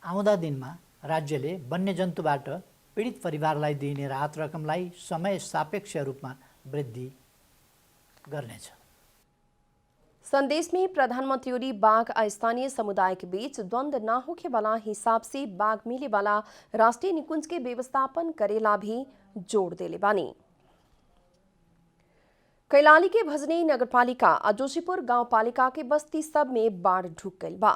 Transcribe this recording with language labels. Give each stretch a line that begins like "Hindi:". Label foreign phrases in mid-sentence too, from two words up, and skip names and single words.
Nepali: आउँदा दिनमा राज्यले वन्यजन्तुबाट पीडित परिवारलाई दिइने राहत रकमलाई समय सापेक्ष रूपमा वृद्धि गर्नेछ।
Bhojpuri: संदेश में प्रधानमंत्री ओली बाघ आ स्थानीय समुदाय के बीच द्वंद्व न होके वाला हिसाब से बाघ मिले वाला राष्ट्रीय निकुंज के व्यवस्थापन करेला भी जोड़ देले बानी। कैलाली के भजनी नगरपालिका आ जोशीपुर गांवपालिका के बस्ती सब में बाढ़ ढुक गई बा।